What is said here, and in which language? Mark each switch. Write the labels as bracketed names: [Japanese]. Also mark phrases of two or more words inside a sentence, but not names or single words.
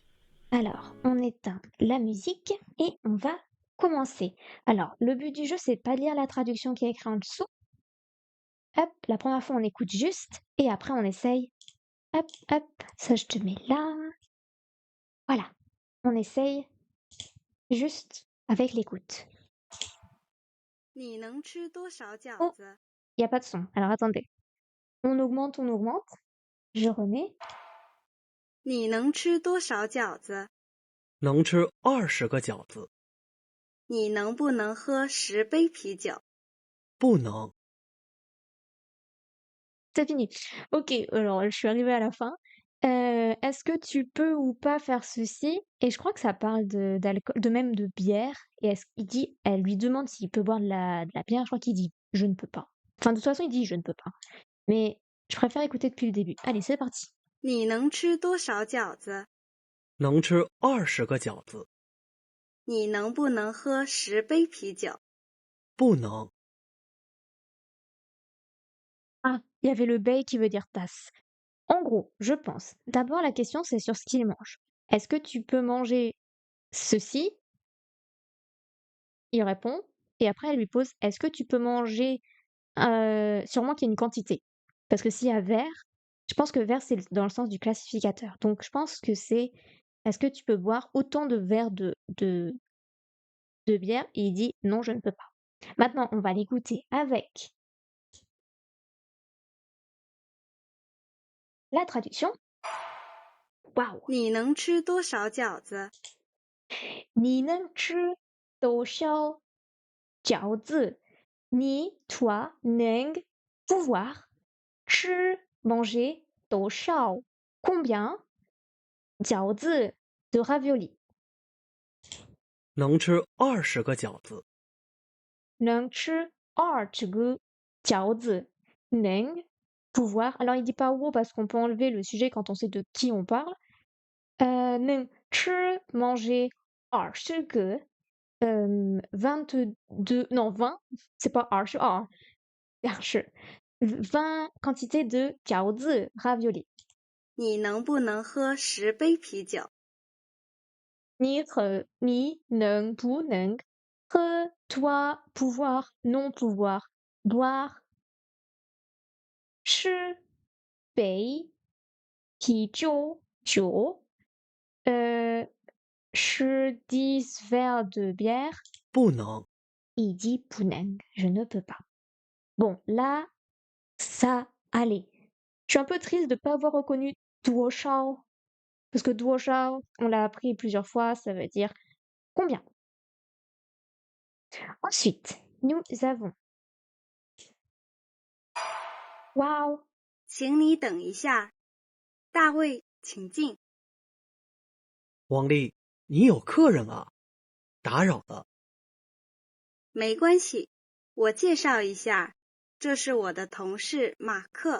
[French] Alors, on éteint la musique et on va commencer. Alors, le but du jeu, c'est de pas lire la traduction qui est écrite en dessous. Hop, la première fois, on écoute juste et après, on essaye. Hop, hop, ça je te mets là. Voilà, on essaye juste avec l'écoute. [Chinese] 你能吃多少饺 [French] Oh, [Chinese] 子？ [French] il n'y a pas de son. Alors attendez. On augmente, on augmente. Je remets. [Chinese] 你能吃多少饺子？能吃20个饺子，你能不能喝10杯啤酒？不能。 [French] C'est fini. Ok, alors je suis arrivée à la fin. Est-ce que tu peux ou pas faire ceci? Et je crois que ça parle d'alcool, de même de bière. Et elle lui demande s'il peut boire de la bière. Je crois qu'il dit je ne peux pas. Enfin, de toute façon, il dit je ne peux pas. Mais je préfère écouter depuis le début. Allez, c'est parti. [Chinese] 你能吃多少饺子？能吃20个饺子，你能不能喝10杯啤酒？不能。 [French] Ah, il y avait le bay qui veut dire tasse. En gros, je pense. D'abord, la question, c'est sur ce qu'il mange. Est-ce que tu peux manger ceci? Il répond. Et après, elle lui pose, est-ce que tu peux manger, sûrement qu'il y a une quantité. Parce que s'il y a verre, je pense que verre, c'est dans le sens du classificateur. Donc, je pense que c'est, est-ce que tu peux boire autant de verres de bière? Et il dit, non, je ne peux pas. Maintenant, on va l'écouter avec la traduction. Waouh! [Chinese] 你能吃多少饺子？你能吃多少饺子，你 toi能 pouvoir 吃 manger 多少 combien 饺子 [French] de ravioli [Chinese] 能吃20个饺子，能吃20个饺子，能 pouvoir. [French] Alors il dit pas où parce qu'on peut enlever le sujet quand on sait de qui on parle. [Chinese] 能吃 [French] manger 20个 22 non 20 c'est pas 20 ah 20 quantité de 饺子 ravioli. [Chinese] 你能不能喝10杯啤酒？你能不能喝 [French] toi pouvoir non pouvoir boire [Chinese] 吃杯啤酒吃10 [French] verres de bière [Chinese] 不能。 [French] il dit 不能 je ne peux pas. Bon, là, ça allait. Je suis un peu triste de ne pas avoir reconnu Duo Shao. Parce que Duo Shao, on l'a appris plusieurs fois, ça veut dire combien. Ensuite, nous avons. Waouh! [Chinese] 请你等一下，大卫，请进。王丽，你有客人啊，打扰了。没关系，我介绍一下，这是我的同事马克。